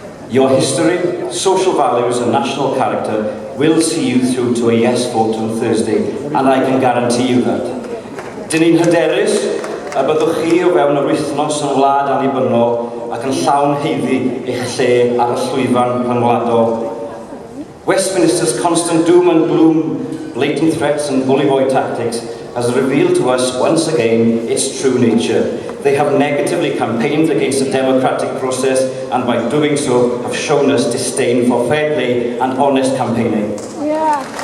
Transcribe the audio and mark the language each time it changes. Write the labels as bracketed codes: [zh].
[en] Your history, social values and national character will see you through to a yes vote on Thursday, and I can guarantee you that. [cy] Dyn ni'n hyderus y byddwch chi o fewn yr wythnos yn wlad annibynnol ac yn llawn heiddi eich lle ar y llwyfan rhyngwladol. [en] Westminster's constant doom and gloom, blatant threats and bully boy tactics has revealed to us once again its true nature. They have negatively campaigned against the democratic process and by doing so have shown us disdain for fair play and honest campaigning. Yeah.